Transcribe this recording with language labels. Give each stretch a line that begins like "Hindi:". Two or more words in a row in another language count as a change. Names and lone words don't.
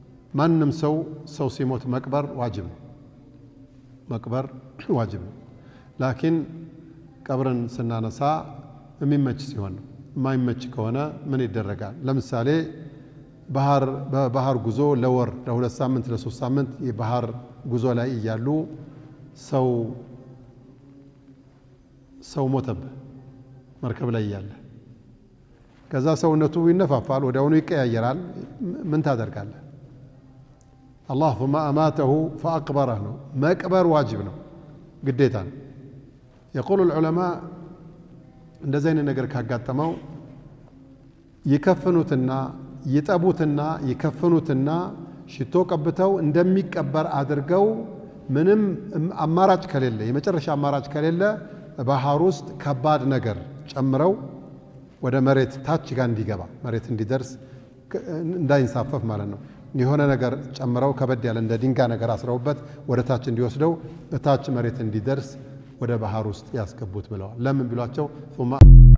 Amharic: ማንም ሰው ሲሞት መቅበር ዋጅብ ነው መቅበር ዋጅብ ነው ላኪን ቀብርን ስናነሳ የሚመች ሲሆን ነው የማይመች ከሆነ ምን ይደረጋል ለምሳሌ ባህር ጉዞ ለወር ለ2 ሳምንት ለ3 ሳምንት የባህር ጉዞ ላይ ይያሉ ሰው ሞተብ መርከብ ላይ ያለ ከዛ ሰውነቱ ይነፋፋል ወዲያውኑ ይቀያየራል ምን ታደርጋለህ
Arabic: الله ثم أماته فأقبره مقبر واجب
Amharic: ነው ግዴታ ነው
Arabic: يقول العلماء
Amharic: እንደዚህ አይነት ነገር ካጋጠመው ይከፈኑትና ይጠቡትና ይከፈኑትና ሽቶ ቀብተው እንደሚቀበር አድርገው ምንም አማራጭ ከሌለ የመጨረሻ አማራጭ ከሌለ ባህር ውስጥ ከባድ ነገር ጨምረው ወደ መሬት ታች ጋር እንዲገባ መሬት እንዲደርስ እንዳይንሳፈፍ ማለት ነው የሆነ ነገር ጨምረው ከበድ ያለ እንደ ድንጋይ ነገር አስረውበት ወደ ታች እንዲወስደው ታች መሬት እንዲደርስ ወደ ባህር ውስጥ ያስገቡት ብለዋል ለምን ቢሏቸው